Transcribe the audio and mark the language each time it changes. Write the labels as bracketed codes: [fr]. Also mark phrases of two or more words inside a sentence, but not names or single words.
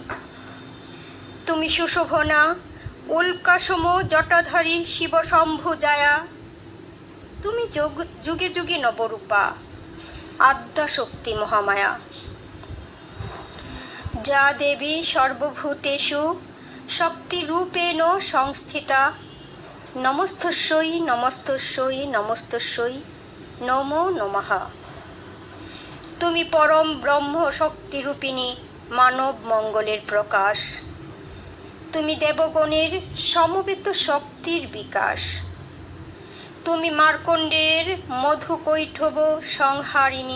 [bn] তুমি সুশোভনা উল্কাসম জটাধারী শিবশম্ভু জায়া। তুমি যুগে যুগে নবরূপা আদ্যাশক্তি মহামায়া। [sa] যা দেবী সর্বভূতেষু শক্তিরূপেণ সংস্থিতা, নমস্তস্যৈ নমস্তস্যৈ নমস্তস্যৈ নমো নমঃ। [bn] তুমি পরম ব্রহ্ম শক্তিরূপিণী মানব মঙ্গলের প্রকাশ। তুমি দেবগণের সমবেত শক্তির বিকাশ। তুমি মার্কণ্ডের মধুকৈঠব সংহারিণী।